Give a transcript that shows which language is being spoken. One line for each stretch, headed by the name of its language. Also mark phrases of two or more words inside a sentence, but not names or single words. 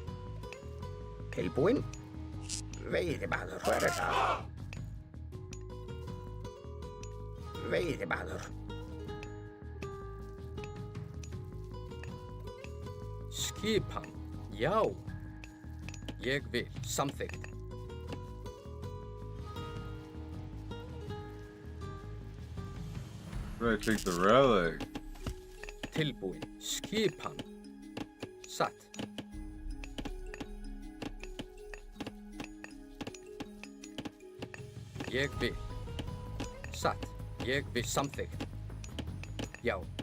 Icelandic: Tilbúinn. Veiðimaður. Hver er það? Veiðimaður. Skipan. Já. Ég vil. Samþykkt.
English: Right, take the relic.
Icelandic: Tilbúinn. Skipan. Satt. Ég vil. Satt. Ég vil samþykkt. Já.